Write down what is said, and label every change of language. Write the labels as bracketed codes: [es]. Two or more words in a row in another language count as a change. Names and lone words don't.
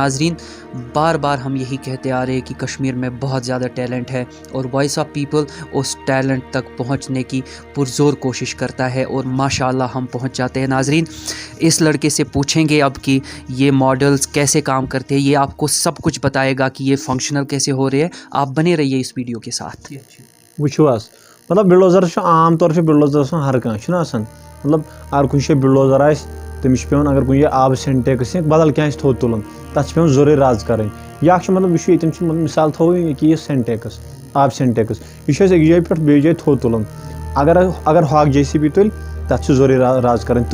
[ur] ناظرین بار بار ہم یہی کہتے آ رہے ہیں کہ کشمیر میں بہت زیادہ ٹیلنٹ ہے, اور وائس آف پیپل اس ٹیلنٹ تک پہنچنے کی پرزور کوشش کرتا ہے, اور ماشاءاللہ ہم پہنچ جاتے ہیں. ناظرین اس لڑکے سے پوچھیں گے اب کہ یہ ماڈلز کیسے کام کرتے ہیں, یہ آپ کو سب کچھ بتائے گا کہ یہ فنکشنل کیسے ہو رہے ہیں. آپ بنے رہیے اس ویڈیو کے ساتھ. [ks] وچھو حظ مطلب بلڈوزر [ur] عام طور سے [ks] بلڈوزر ہر کھانا آسان, مطلب اگر کُنہِ جایہِ بلڈوزر آسہِ تٔمِس چھُ پیوان, اگر کُنہِ جایہِ آبہٕ سینٹیکس یا بدل کینٛہہ آسہِ تھوٚد تُلُن تتھ چھِ پیوان ضروٗری رز کرٕنۍ. یا چھُ مطلب یہِ چھُ ییٚتٮ۪ن چھُ مثال تھاوو یہِ یہِ سینٹیکس آب سینٹیکس, یہِ چھُ اَسہِ أکِس جایہِ پٮ۪ٹھ بیٚیِس جایہِ تھوٚد تُلُن. اگر ہۄکھ JCB تُلہِ تتھ چھُ ضروٗری رز کرٕنۍ.